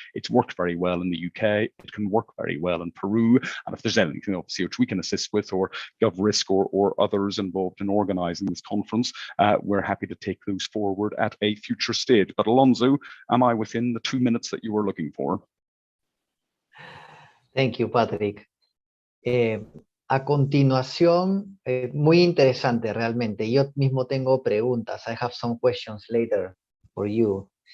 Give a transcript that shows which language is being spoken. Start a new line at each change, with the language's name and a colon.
English: It's worked very well in the UK. It can work very well in Peru. And if there's anything obviously which we can assist with, or GovRisk or others involved in organizing this conference, we're happy to take those forward at a future stage. But Alonso, am I within the 2 minutes that you were looking for? Thank you, Patrick.
Spanish: A continuación, muy interesante realmente. Yo mismo tengo preguntas.
English: I have some questions later for you.